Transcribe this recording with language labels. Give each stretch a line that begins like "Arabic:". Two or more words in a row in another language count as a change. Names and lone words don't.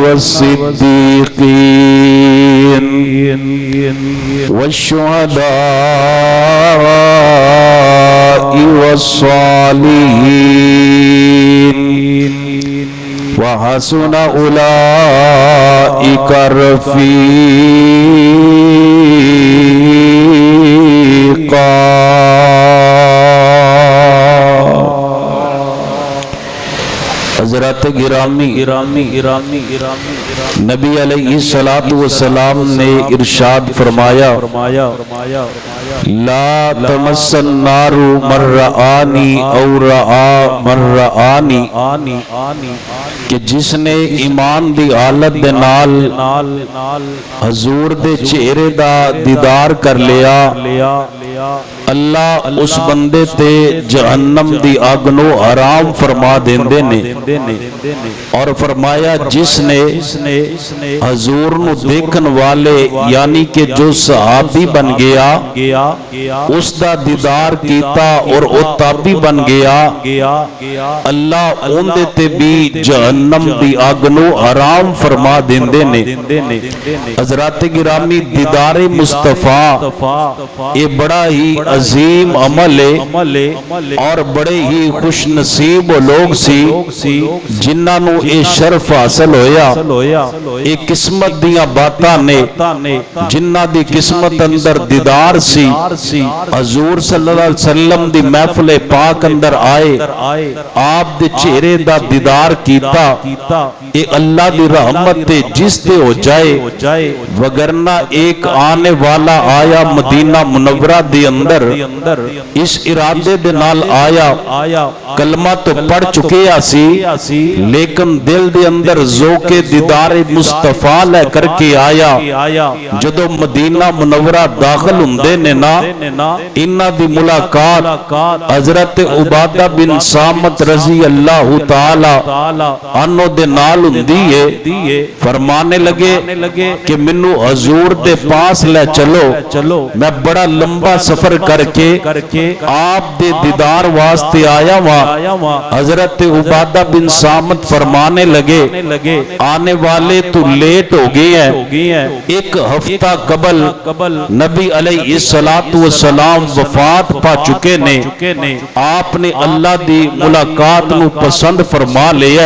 Arabic: والصديقين والشهداء والصالحين وحسن أولئك رفيقا۔
Urdu: حضرات گرامی نبی علیہ الصلوۃ والسلام نے ارشاد فرمایا
Arabic: لا تمس النار من رآنی
Urdu: او رآ من رآنی،
Punjabi: کہ جس نے ایمان دی حالت دے نال حضور دے چہرے دا دیدار کر لیا، اللہ اس بندے تے جہنم دی اگ نو حرام فرما دیندے نے۔ اور فرمایا جس نے حضور نو دیکھن والے یعنی کہ جو صحابی بن گیا اس دا دیدار کیتا اور او تابی بن گیا، اللہ اون دے تے بھی جہنم دی اگ نو حرام فرما دیندے نے۔ حضرات گرامی دیدار مصطفیٰ یہ بڑا ہی عظیم عمل ہے اور بڑے ہی خوش نصیب لوگ سی جنہاں نو اے شرف حاصل ہویا۔ اے قسمت دیاں باتاں نے جنہاں دی قسمت اندر دیدار سی، حضور صلی اللہ علیہ وسلم دی محفل پاک اندر آئے، آپ دے چہرے دا دیدار کیتا، اے اللہ دی رحمت تے جس تے ہو جائے، وگرنہ ایک آنے والا آیا مدینہ منورہ دی اندر اس ارادے دے نال آیا، کلمہ تو پڑھ چکے آسی لیکن دل دے اندر ذوق دیدار مصطفیٰ لے کر کے آیا۔ جدو مدینہ منورہ داخل ہوندے نے نا، انہاں دی ملاقات حضرت عبادہ بن صامت
Arabic: رضی اللہ تعالی عنہ
Punjabi: دے نال ہوندی ہے۔ فرمانے لگے کہ منو حضور دے پاس لے چلو، میں بڑا لمبا سفر کر کے آپ دے دیدار واسطے آیا ہوا۔ حضرت عبادہ بن صامت فرمانے لگے آنے والے تو لیٹ ہو گئے ہیں، ایک ہفتہ قبل نبی علیہ الصلوۃ والسلام وفات پا چکے نے، آپ نے اللہ دی ملاقات نو پسند فرما لیا۔